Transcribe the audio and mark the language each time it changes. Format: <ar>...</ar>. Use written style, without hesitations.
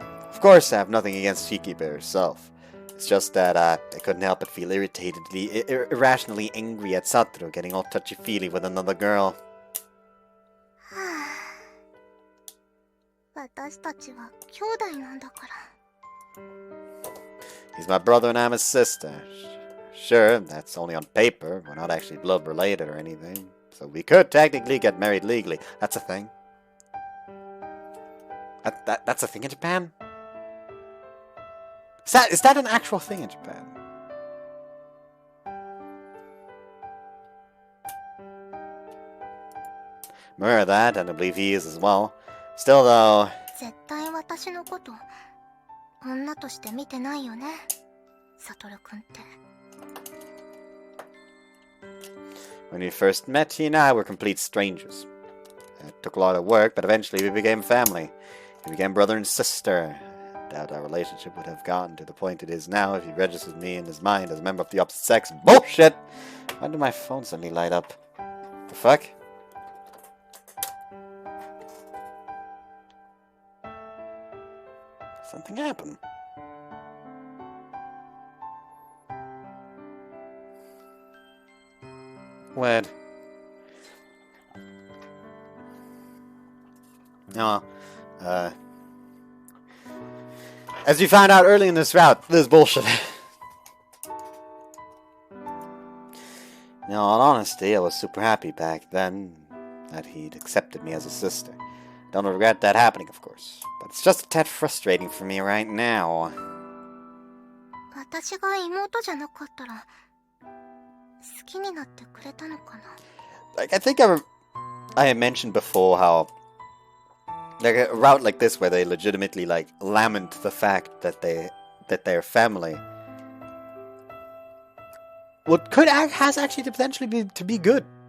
<en>Of course, I have nothing against Shikibe herself. It's just that I couldn't help but feel irrationally angry at Satoru getting all touchy-feely with another girl.</en> <ja>私たちは兄弟なんだから。</ja> <en>He's my brother and I'm his sister. Sure, that's only on paper. We're not actually blood related or anything. So we could technically get married legally. That's a thing. That's a thing in Japan? Is that an actual thing in Japan? Remember that, and I believe he is as well. Still though...</en> <ja>絶対私のこと女として見てないよね、サトル君って。</ja> <en>When we first met, he and I were complete strangers. It took a lot of work, but eventually we became family. We became brother and sister. I doubt our relationship would have gotten to the point it is now if he registered me in his mind as a member of the opposite sex. Bullshit! Why did my phone suddenly light up? The fuck? Something happened. Weird. No. As we found out early in this route, this is bullshit. In all honesty, I was super happy back then that he'd accepted me as a sister. Don't regret that happening, of course. But it's just a tad frustrating for me right now.</en> <ja>私が妹じゃなかったら好きになってくれたのかな。</ja> <en>Like, I think I had mentioned before how, like, a route like this where they legitimately like lament the fact that their family has actually the potential to be good.</en>